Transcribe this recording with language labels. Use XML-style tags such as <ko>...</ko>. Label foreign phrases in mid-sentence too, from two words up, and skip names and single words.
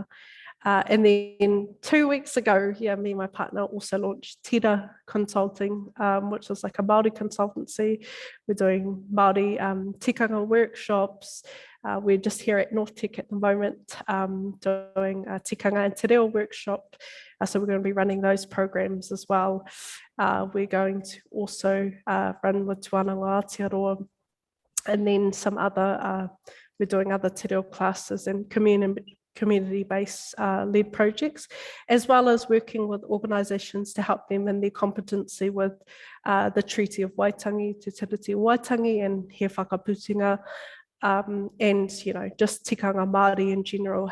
<en>And then 2 weeks ago, me and my partner also launched Tira Consulting, which is like a Māori consultancy. We're doing Māori tikanga workshops. We're just here at North Tech at the moment doing a tikanga and</en> <mi>te reo</mi> <en>workshop. So we're going to be running those programs as well. We're going to also run with Tuananga Aoturoa, and then some other, we're doing other</en> <mi>te reo</mi> <en>classes and community-based led projects, as well as working with organisations to help them in their competency with the Treaty of Waitangi, Te Tiriti o Waitangi, and He Whakaputinga, and just</en> <mi>tikanga Māori</mi> <en>in general.</en>